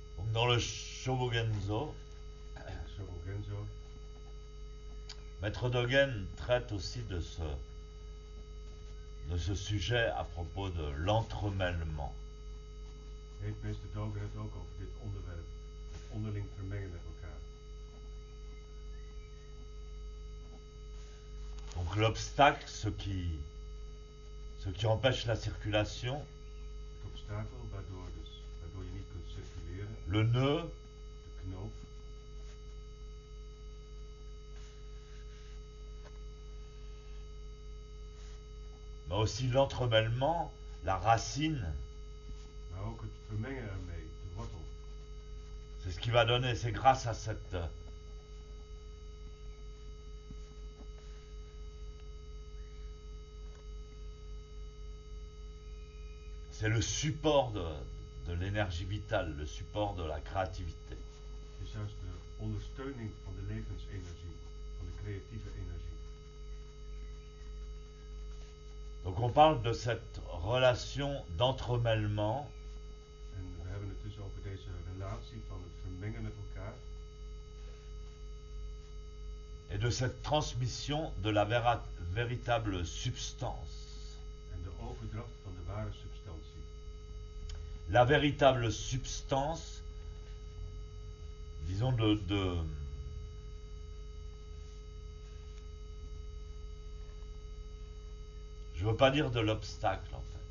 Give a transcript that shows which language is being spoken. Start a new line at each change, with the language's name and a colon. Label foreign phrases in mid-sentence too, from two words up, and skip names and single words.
French: Dans le Shobogenzo, Shobogenzo, Maître Dogen traite aussi de ce sujet à propos de l'entremêlement.
Dutch: heeft meester Dogen het ook over dit onderwerp, het onderling vermengen met elkaar.
French: Donc l'obstacle, ce qui empêche la circulation,
Dutch: Het obstakel waardoor je niet kunt circuleren,
French: le nœud,
Dutch: de knoop,
French: mais aussi l'entremêlement, la racine,
Dutch: maar ook het vermengen ermee, de wortel.
French: c'est ce qui va donner, c'est grâce à c'est le support de l'énergie vitale, le support de la créativité.
Dutch: Het is juist de ondersteuning van de levensenergie, van de creatieve energie.
French: Donc on parle de cette relation d'entremêlement
Dutch: En we hebben het dus over deze relatie van het vermengen met elkaar
French: et de cette transmission de la véritable substance.
Dutch: en de overdracht van de ware substantie.
French: La véritable substance, disons je veux pas dire de l'obstacle en fait.